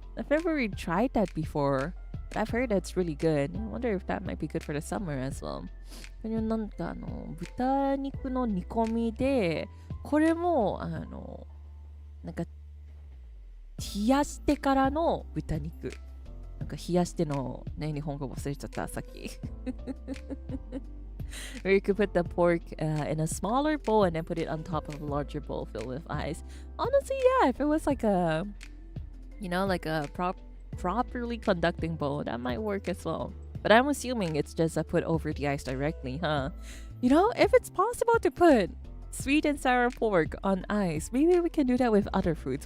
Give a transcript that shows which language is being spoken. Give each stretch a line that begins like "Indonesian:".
English: I've never really tried that before, but I've heard that's really good. I wonder if that might be good for the summer as well.
Japanese: これなんか豚肉の煮込みで、これもなんか冷やしてからの豚肉。なんか冷やしてのね、日本語忘れちゃったさっき。
English: Or you could put the pork in a smaller bowl and then put it on top of a larger bowl filled with ice. Honestly, yeah, if it was like a, you know, like a properly conducting bowl, that might work as well. But I'm assuming it's just put over the ice directly, huh? You know, if it's possible to put sweet and sour pork on ice, maybe we can do that with other fruits.